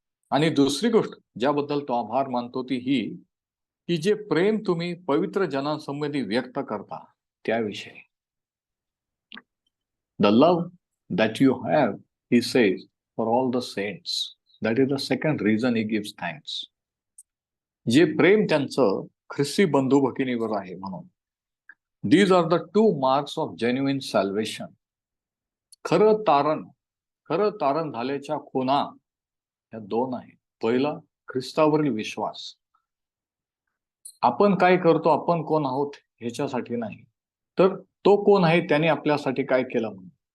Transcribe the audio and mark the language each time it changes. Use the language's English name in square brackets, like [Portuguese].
[Marathi] आणि दुसरी गोष्ट ज्याबद्दल तो आभार मानतो ती ही की जे प्रेम तुम्ही पवित्र जनांसंबंधी व्यक्त करता त्याविषयी. [English] The love that you have he says for all the saints. That is the second reason he gives thanks. [Marathi] जे प्रेम त्यांचं ख्रिस्ती बंधू भगिनीवर आहे म्हणून. [English] These are the 2 marks of genuine salvation. [Marathi] खरं तारण झाल्याच्या खुणा या 2 आहेत. पहिला ख्रिस्तावरील विश्वास. आपण काय करतो आपण कोण आहोत ह्याच्यासाठी नाही तर तो कोण आहे त्याने आपल्यासाठी काय केलं म्हणून.